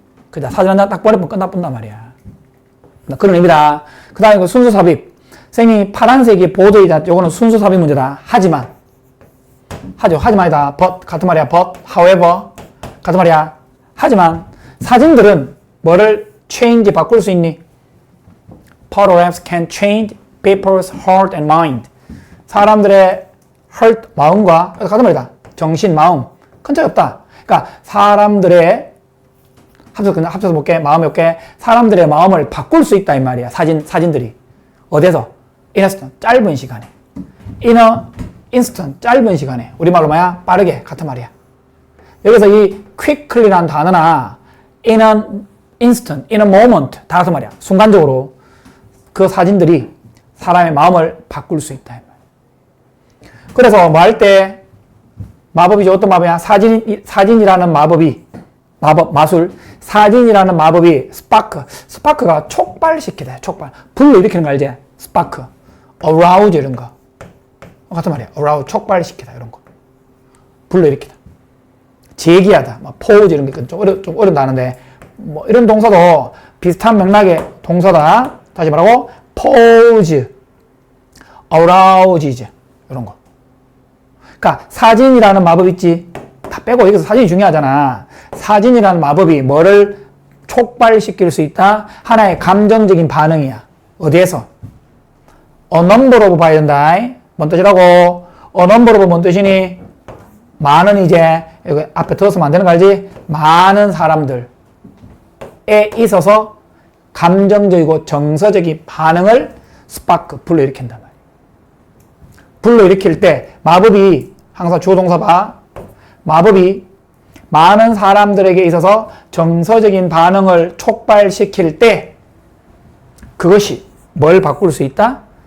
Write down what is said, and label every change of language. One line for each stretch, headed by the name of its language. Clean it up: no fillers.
Korean: 그냥 사진 하나 딱 보내면 끝나본단 말이야. 그런 의미다. 그 다음에 순수 삽입. 선생님이 파란색이 보드이다. 요거는 순수 삽입 문제다. 하지만. 하지만이다. but. 같은 말이야. but. however. 같은 말이야. 하지만. 사진들은 뭐를 change, 바꿀 수 있니?
English: Photographs can change people's heart and mind.
Korean: 사람들의 heart, 마음과, 같은 말이다. 정신, 마음. 큰 차이 없다. 그러니까 사람들의 합쳐서 볼게. 마음이 없게. 사람들의 마음을 바꿀 수 있다 이 말이야. 사진들이. 어디에서?
English: in a instant, 짧은 시간에. in a instant, 짧은 시간에.
Korean: 우리말로 뭐야? 빠르게. 같은 말이야. 여기서 이 quickly라는 단어나 in an instant, in a moment 다 같은 말이야. 순간적으로 그 사진들이 사람의 마음을 바꿀 수 있다. 그래서 뭐 할 때 마법이죠. 어떤 마법이야? 사진이라는 마법이 마술. 사진이라는 마법이 스파크가 촉발시키다. 촉발. 불로 일으키는 거 알지? 스파크. arouse 이런 거. 같은 말이야. arouse 촉발시키다 이런 거. 불로 일으키다. 제기하다. 뭐 pose 이런 게 좀 어렵다는데 뭐 이런 동사도 비슷한 맥락의 동사다. 다시 말하고 pose, arouse 이런 거. 그러니까 사진이라는 마법 있지. 다 빼고 여기서 사진이 중요하잖아. 사진이라는 마법이 뭐를 촉발시킬 수 있다? 하나의 감정적인 반응이야. 어디에서?
English: A number of 봐야 된다.
Korean: 뭔 뜻이라고?
English: A number of 뭔 뜻이니?
Korean: 많은 이제 여기 앞에 들었으면 안 되는 거 알지? 많은 사람들에 있어서 감정적이고 정서적인 반응을 스파크, 불러 일으킨단 말이야. 불러 일으킬 때 마법이 항상 주어 동사 봐. 마법이 많은 사람들에게 있어서 정서적인 반응을 촉발시킬 때 그것이 뭘 바꿀 수 있다?